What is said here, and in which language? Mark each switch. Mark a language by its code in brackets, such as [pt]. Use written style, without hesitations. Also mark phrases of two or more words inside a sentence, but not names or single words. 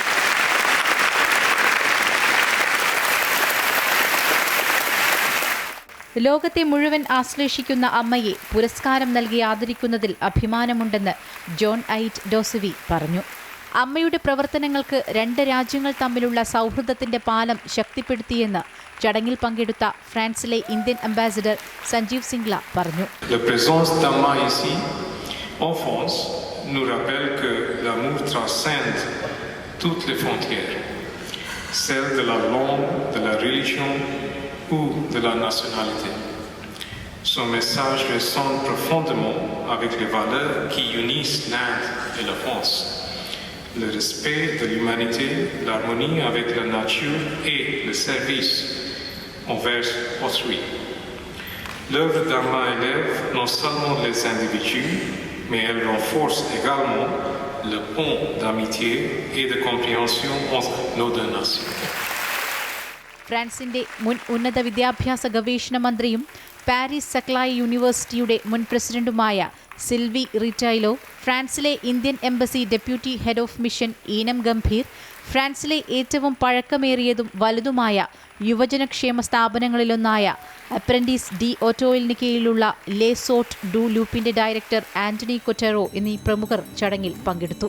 [ml] ലോകത്തെ മുഴുവൻ ആശ്ലേഷിക്കുന്ന അമ്മയെ പുരസ്കാരം നൽകി ആദരിക്കുന്നതിൽ അഭിമാനമുണ്ടെന്ന് ജോൺ ഐറ്റ് ഡോസവി പറഞ്ഞു. അമ്മയുടെ പ്രവർത്തനങ്ങൾക്ക് 2 രാജ്യങ്ങൾ തമ്മിലുള്ള സൗഹൃദത്തിന്റെ പാലം ശക്തിപ്പെടുത്തിയെന്ന് ചടങ്ങിൽ പങ്കെടുത്ത ഫ്രാൻസിലെ [en] Indian ambassador [ml] സഞ്ജീവ് സിംഗ്ല പറഞ്ഞു. [fr] La présence d'Amma ici enfance nous rappelle que l'amour transcende toutes les frontières, celle de la langue, de la religion ou de la nationalité. Son message résonne profondément avec les valeurs qui unissent l'Inde et la France. Le respect de l'humanité, l'harmonie avec la nature et le service envers autrui. L'œuvre d'Amma élève non seulement les individus, mais elle renforce également le pont d'amitié et de compréhension entre nos deux nations. [ml] ഫ്രാൻസിന്റെ മുൻ ഉന്നത വിദ്യാഭ്യാസ ഗവേഷണ മന്ത്രിയും പാരീസ് സക്ലായ് യൂണിവേഴ്സിറ്റിയുടെ മുൻ പ്രസിഡന്റുമായ സിൽവി റിറ്റൈലോ, ഫ്രാൻസിലെ [en] Indian embassy deputy head of mission [ml] ഈനം ഗംഭീർ, ഫ്രാൻസിലെ ഏറ്റവും പഴക്കമേറിയതും വലുതുമായ യുവജനക്ഷേമ സ്ഥാപനങ്ങളിലൊന്നായ അപ്രന്റീസ് ഡി ഓട്ടോയിലിന് കീഴിലുള്ള ലേ സോട്ട് ഡു ലൂപ്പിന്റെ ഡയറക്ടർ ആന്റണി കൊറ്ററോ എന്നീ പ്രമുഖർ ചടങ്ങിൽ പങ്കെടുത്തു.